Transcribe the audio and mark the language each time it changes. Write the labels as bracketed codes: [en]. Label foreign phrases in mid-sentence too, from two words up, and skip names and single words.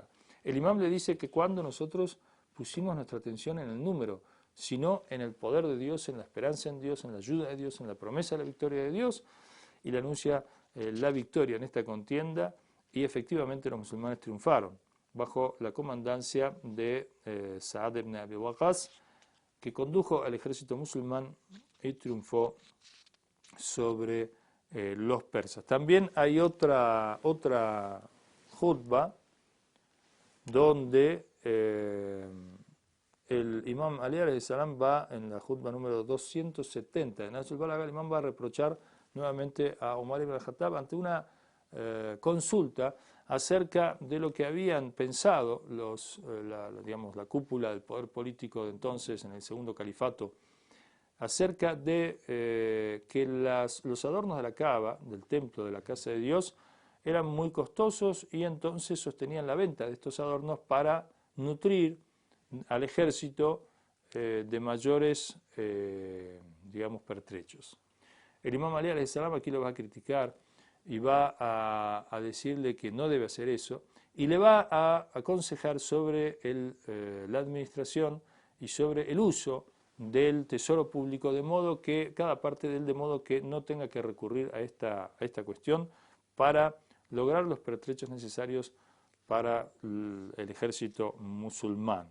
[es] El imam le dice que cuando nosotros pusimos nuestra atención en el número, sino en el poder de Dios, en la esperanza en Dios, en la ayuda de Dios, en la promesa de la victoria de Dios, y le anuncia la victoria en esta contienda, y efectivamente los musulmanes triunfaron, bajo la comandancia de Sa'ad ibn Abi Waqqas, que condujo al ejército musulmán y triunfó sobre los persas. También hay otra jutba donde el imam Ali [ar] عليه السلام [es] va en la jutba número 270 de Nahj al-Balagha, el imam va a reprochar nuevamente a Omar ibn al-Khattab ante una consulta acerca de lo que habían pensado la cúpula del poder político de entonces en el segundo califato, acerca de que los adornos de la Kaaba, del templo de la casa de Dios, eran muy costosos y entonces sostenían la venta de estos adornos para nutrir al ejército de mayores, digamos, pertrechos. El imam Ali [ar] عليه السلام [es] aquí lo va a criticar y va a decirle que no debe hacer eso y le va a aconsejar sobre la administración y sobre el uso del tesoro público, de modo que cada parte de él, de modo que no tenga que recurrir a esta cuestión para lograr los pertrechos necesarios para el ejército musulmán.